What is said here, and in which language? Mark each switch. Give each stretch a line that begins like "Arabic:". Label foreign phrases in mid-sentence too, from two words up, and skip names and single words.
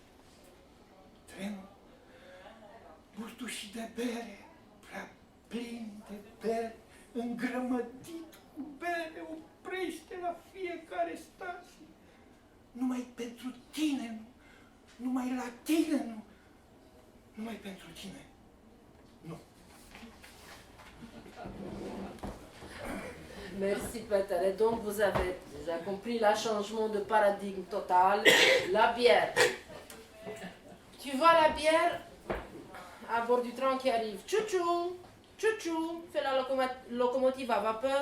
Romanian: Trenul, burtușii de bere, prea plin de bere, îngrămădit cu bere, oprește la fiecare stație. Numai pentru tine nu, numai la tine nu, numai pentru tine nu.
French: Merci Peter. Et donc vous avez déjà compris le changement de paradigme total. La bière. Tu vois la bière à bord du train qui arrive. Tchou-tchou, tchou-tchou, fait la locomotive à vapeur.